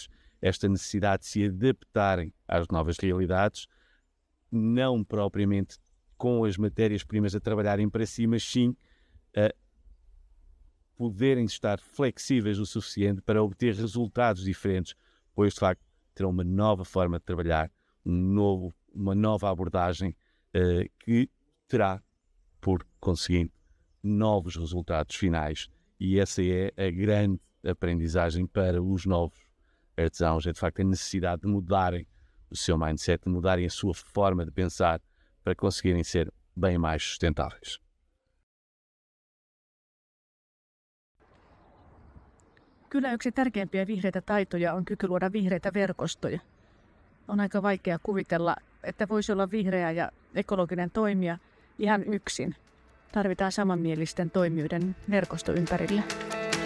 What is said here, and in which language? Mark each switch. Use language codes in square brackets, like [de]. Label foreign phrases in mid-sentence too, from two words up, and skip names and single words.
[pt] Esta necessidade de se adaptarem às novas realidades, não propriamente com as matérias-primas a trabalharem para si, mas sim a poderem estar flexíveis o suficiente para obter resultados diferentes, pois de facto terão uma nova forma de trabalhar, uma nova abordagem que terá, por conseguinte, novos resultados finais. E essa é a grande aprendizagem para os novos artesãos, é de facto a necessidade de mudarem o seu mindset, de mudarem a sua forma de pensar para conseguirem ser bem mais sustentáveis. [fi] Kyllä yksi tärkeimpiä vihreitä taitoja on kyky luoda vihreitä verkostoja. On aika vaikea kuvitella, että voisi olla vihreä ja ekologinen toimija ihan yksin. Tarvitaan samanmielisten toimijoiden verkosto ympärillä.